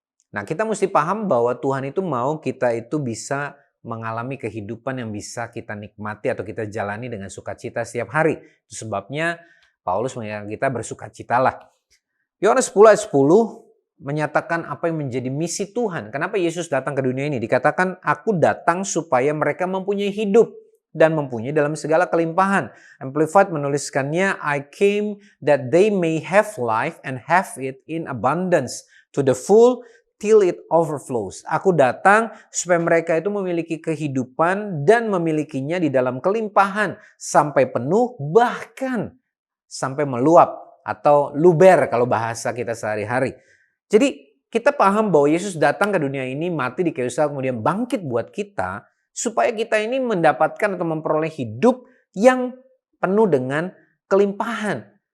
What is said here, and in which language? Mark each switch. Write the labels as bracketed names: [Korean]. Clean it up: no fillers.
[Indonesian] Nah, kita mesti paham bahwa Tuhan itu mau kita itu bisa mengalami kehidupan yang bisa kita nikmati atau kita jalani dengan sukacita setiap hari. Itu sebabnya Paulus mengingatkan kita bersukacitalah. Yohanes 10 ayat 10 menyatakan apa yang menjadi misi Tuhan. Kenapa Yesus datang ke dunia ini? Dikatakan, aku datang supaya mereka mempunyai hidup dan mempunyai dalam segala kelimpahan. [English] Amplified [Indonesian] menuliskannya, [English] I came that they may have life and have it in abundance to the full till it overflows. [Indonesian] Aku datang supaya mereka itu memiliki kehidupan dan memilikinya di dalam kelimpahan sampai penuh, bahkan sampai meluap atau luber kalau bahasa kita sehari-hari. Jadi kita paham bahwa Yesus datang ke dunia ini, mati di kayu salib, kemudian bangkit buat kita supaya kita ini mendapatkan atau memperoleh hidup yang penuh dengan kelimpahan.